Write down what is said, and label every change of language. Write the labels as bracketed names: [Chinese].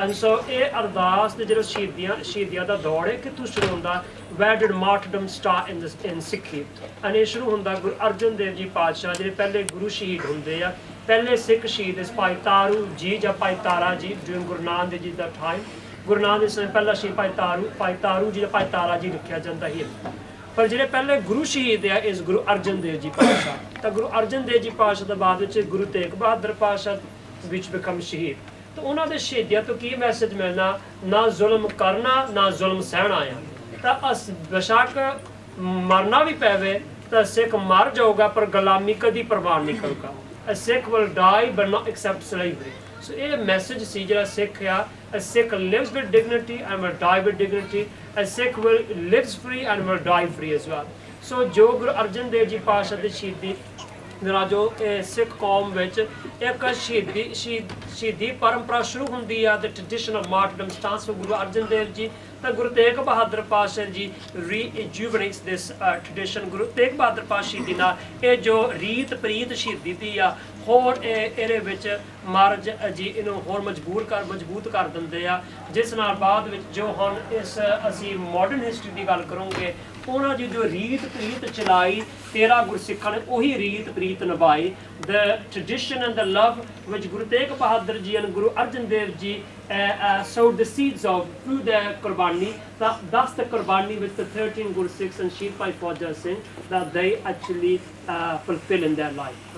[Punjabi] And so ਇਹ ਅਰਦਾਸ ਦੇ ਜਦੋਂ ਸ਼ਹੀਦੀਆਂ ਦਾ ਦੌੜ ਹੈ ਕਿੱਥੋਂ ਸ਼ੁਰੂ ਹੁੰਦਾ, [English] where did martyrdom start in [Punjabi] ਸਿੱਖੀ, ਐਂਡ ਇਹ ਸ਼ੁਰੂ ਹੁੰਦਾ ਗੁਰੂ ਅਰਜਨ ਦੇਵ ਜੀ ਪਾਤਸ਼ਾਹ, ਜਿਹੜੇ ਪਹਿਲੇ ਗੁਰੂ ਸ਼ਹੀਦ ਹੁੰਦੇ ਆ, ਪਹਿਲੇ ਸਿੱਖ ਸ਼ਹੀਦ ਇਸ ਭਾਈ ਤਾਰੂ ਜੀ ਜਾਂ ਭਾਈ ਤਾਰਾ ਜੀ during ਗੁਰੂ ਨਾਨਕ ਦੇਵ ਜੀ ਦਾ ਟਾਈਮ, ਗੁਰੂ ਨਾਨਕ ਦੇ ਸਮੇਂ ਪਹਿਲਾ ਸ਼ਹੀਦ ਭਾਈ ਤਾਰੂ ਜੀ ਜਾਂ ਭਾਈ ਤਾਰਾ ਜੀ ਲਿਖਿਆ ਜਾਂਦਾ ਹੀ, ਪਰ ਜਿਹੜੇ ਪਹਿਲੇ ਗੁਰੂ ਸ਼ਹੀਦ ਆ ਇਸ ਗੁਰੂ ਅਰਜਨ ਦੇਵ ਜੀ ਪਾਤਸ਼ਾਹ, ਤਾਂ ਗੁਰੂ ਅਰਜਨ ਦੇਵ ਜੀ ਪਾਤਸ਼ਾਹ ਤੋਂ ਬਾਅਦ ਵਿੱਚ ਗੁਰੂ ਤੇਗ ਬਹਾਦਰ ਪਾਤਸ਼ਾਹ ਵਿੱਚ ਬਿਕਮ ਸ਼ਹੀਦ। ਤਾਂ ਉਹਨਾਂ ਦੇ ਸ਼ਹੀਦੀਆਂ ਤੋਂ ਕੀ ਮੈਸੇਜ ਮਿਲਣਾ, ਨਾ ਜ਼ੁਲਮ ਕਰਨਾ ਨਾ ਜ਼ੁਲਮ ਸਹਿਣਾ ਆ, ਤਾਂ ਬੇਸ਼ੱਕ ਮਰਨਾ ਵੀ ਪਵੇ ਤਾਂ ਸਿੱਖ ਮਰ ਜਾਊਗਾ ਪਰ ਗੁਲਾਮੀ ਕਦੀ ਪ੍ਰਵਾਨ ਨਹੀਂ ਕਰੂਗਾ, [English] a Sikh will die but not accept slavery। [Punjabi] ਸੋ ਇਹ ਮੈਸੇਜ ਸੀ ਜਿਹੜਾ ਸਿੱਖ ਆ, [English] a Sikh lives with dignity and will die with dignity, a Sikh lives free and will die free as well। [Punjabi] ਸੋ ਜੋ ਗੁਰੂ ਅਰਜਨ ਦੇਵ ਜੀ ਪਾਤਸ਼ਾਹ ਦੀ ਸ਼ਹੀਦੀ ਜੋ ਸਿੱਖ ਕੌਮ ਵਿੱਚ ਇੱਕ ਸ਼ਹੀਦੀ ਪਰੰਪਰਾ ਸ਼ੁਰੂ ਹੁੰਦੀ ਆ, [English] the tradition of martyrdom starts with [Punjabi] Guru Arjan Dev ji, ਤਾਂ ਗੁਰੂ ਤੇਗ ਬਹਾਦਰ ਪਾਤਸ਼ਾਹ ਜੀ [English] rejuvenates this tradition। [Punjabi] Guru Tegh Bahadur ਪਾਤਸ਼ਾਹ ਜੀ ਨਾਲ ਇਹ ਜੋ ਰੀਤ ਪ੍ਰੀਤ ਸ਼ਹੀਦੀ ਦੀ ਆ, ਹੋਰ ਇਹਦੇ ਵਿੱਚ ਮਹਾਰਾਜ ਜੀ ਇਹਨੂੰ ਹੋਰ ਮਜ਼ਬੂਤ ਕਰ ਦਿੰਦੇ ਆ, ਜਿਸ ਨਾਲ ਬਾਅਦ ਵਿੱਚ ਜੋ ਹੁਣ ਇਸ ਅਸੀਂ ਮਾਡਰਨ ਹਿਸਟਰੀ ਦੀ ਗੱਲ ਕਰੋਗੇ, ਉਹਨਾਂ ਦੀ ਜੋ ਰੀਤ ਪ੍ਰੀਤ ਚਲਾਈ 13 ਗੁਰਸਿੱਖਾਂ ਨੇ ਉਹੀ ਰੀਤ ਪ੍ਰੀਤ ਨਿਭਾਈ। [English] the tradition and the love which Guru Tegh Bahadur ji and Guru Arjan Dev ji sowed the seeds of through their Qurbani, thus the Qurbani with the 13 Gursikhs and Shahīd Bhai Fauja Singh that they actually fulfill in their life.